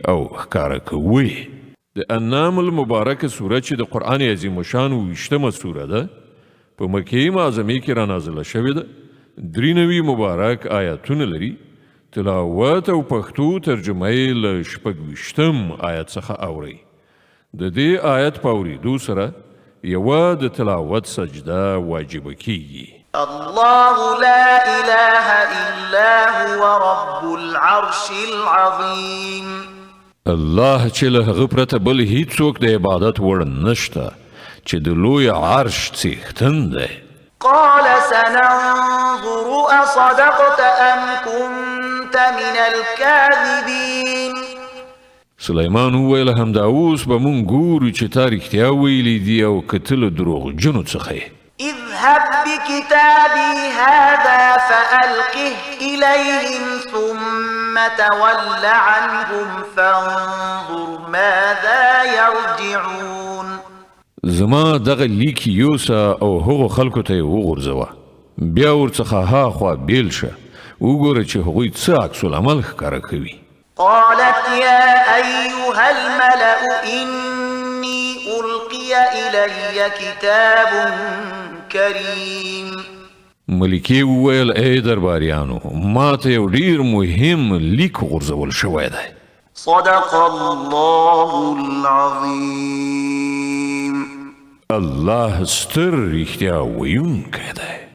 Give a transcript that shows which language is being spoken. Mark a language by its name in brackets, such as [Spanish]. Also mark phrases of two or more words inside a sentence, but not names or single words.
[Pashto] او ښکاره کوي د انعام المبارکه سوره چې د قرآن عظیم الشان 20مه سوره ده په مکې معظمې کې را نازله شوې ده 93 مبارک آیاتونه لري تلاوت او پښتو ترجمه یې له 26 آیت څخه اورئ د دې آیت په اورېدو سره یوه د تلاوت سجده واجبه کیږي [Arabic] الله لا إله إلا هو رب العرش العظيم [Pashto] الله چې له هغه پرته بل هیڅوک د عبادت وړ نشته چې د لوی عرش څښتن دی [Arabic] قال سننظر أصدقت أم كنت من الكاذبين [Pashto] سلیمان وویل همدا اوس به مونږ ګورو چې تا رښتیا ویلي دي او که ته له دروغجنو څخه یې [Arabic] اذهب بكتابي هذا فألقه إليهم ثم تول عنهم فانظر ماذا يرجعون [Pashto] زما دغه لیک یوسه او هغو خلکو ته یې وغورځوه بیا ورڅخه هاخوا بیل شه وګوره چې هغوی څه عکس العمل ښکاره کوي [Arabic] قالت يا أيها الملأ إني ألقي إلي كتاب كريم [Pashto] ملکې وویل ای درباریانو ما ته یو ډیر مهم لیک غورځول شوی دی [Arabic] صدق الله العظيم [Pashto] الله ستر رښتیا ویونکی دی